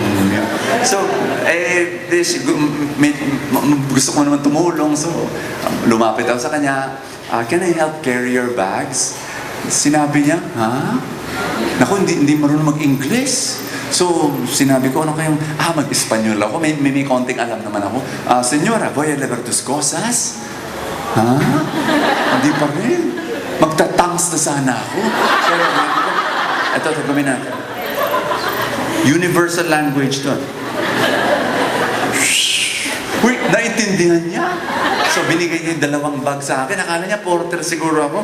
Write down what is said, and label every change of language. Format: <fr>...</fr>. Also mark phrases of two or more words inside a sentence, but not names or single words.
<tl>So, gusto ko naman tumulong. So, lumapit ako sa kanya,</tl> <en>can I help carry your bags?</en> <tl>Sinabi niya, ha? Naku, hindi marunong mag-English. So, sinabi ko, ano kayong, mag-Espanyol ako. May konting alam naman ako. Senyora,</tl> <es>voy a llevar tus cosas?</es> <tl>Ha? Hindi pa rin. Magtatangs na sana ako. So, ito, gawin natin.</tl> <en>Universal language</en> <tl>to. Wait, naintindihan niya. So, binigay niya yung dalawang bag sa akin. Akala niya, porter siguro ako.</tl>